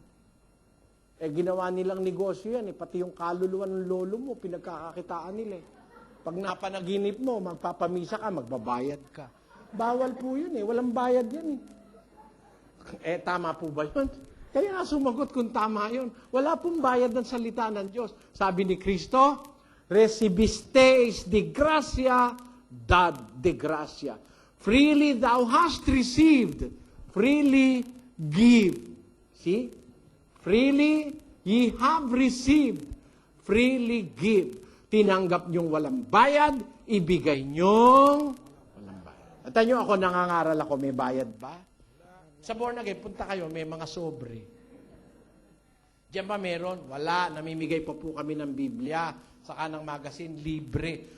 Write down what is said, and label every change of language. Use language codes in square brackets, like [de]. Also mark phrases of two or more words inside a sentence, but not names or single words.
[tl] Ginawa nilang negosyo yan, pati yung kaluluwa ng lolo mo, pinagkakakitaan nila. Pag napanaginip mo, magpapamisa ka, magbabayad ka. Bawal po yun walang bayad yan tama po ba yun? Kaya nga sumagot kung tama yun. Wala pong bayad ng salita ng Diyos. Sabi ni Kristo, [es] recibisteis de gratia, dad de gratia. [en] Freely thou hast received, freely give. See? Freely ye have received, freely give. [tl] Tinanggap niyong walang bayad, ibigay niyong walang bayad. At nyo, ako nangangaral ako, may bayad ba? Sa [en] born again, [tl] punta kayo, may mga sobre. Diyan ba meron? Wala, namimigay pa po kami ng Biblia, saka ng magazine, libre.